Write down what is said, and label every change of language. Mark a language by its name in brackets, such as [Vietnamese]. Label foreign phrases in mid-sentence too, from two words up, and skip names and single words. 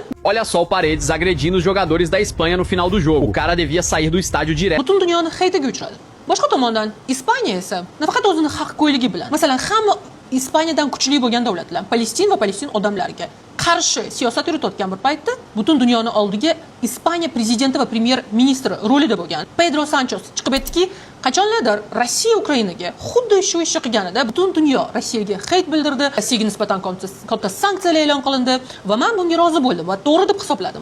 [Portuguese] Olha só o Paredes agredindo os jogadores da Espanha no final do jogo. O cara devia sair do estádio direto. [Uzbek] butun dunyoni haytiga uchradi. Boshqa tomondan Ispaniya esa nafaqat o'zini haqgo'yligi bilan, masalan, hamma Ispaniyadan kuchli bo'lgan davlatlar Palestin va Palestin odamlariga qarshi siyosat yuritayotgan bir paytda butun dunyoni oldiga Ispaniya prezidenti va premyer ministri rolida bo'lgan Pedro Sanchez chiqib aytdiki, qachonlardir Rossiya Ukrainaga xuddi shu ishni qilganida butun dunyo Rossiyaga hate bildirdi, Rossiyaga nisbatan katta sanksiyalar e'lon qilindi va men bunga rozi bo'ldim va to'g'ri deb hisobladim.